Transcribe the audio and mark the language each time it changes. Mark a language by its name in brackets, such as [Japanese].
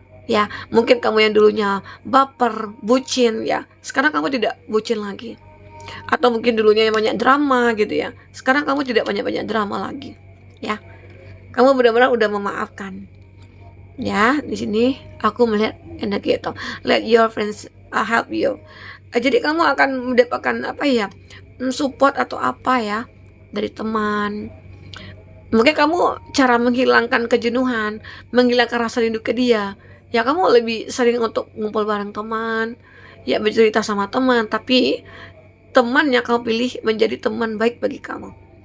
[Indonesian] Ya, mungkin kamu yang dulunya baper, bucin, ya. Sekarang kamu tidak bucin lagi. Atau mungkin dulunya yang banyak drama gitu ya. Sekarang kamu tidak banyak-banyak drama lagi. Ya. Kamu benar-benar udah memaafkan. Ya, di sini aku melihat energi itu. [English] Let your friends help you. [Indonesian] Jadi kamu akan mendapatkan apa ya? Support atau apa ya dari teman. Mungkin kamu cara menghilangkan kejenuhan, menghilangkan rasa rindu ke dia. Ya kamu lebih sering untuk ngumpul bareng teman, ya bercerita sama teman, tapi teman yang kamu pilih menjadi teman baik bagi kamu.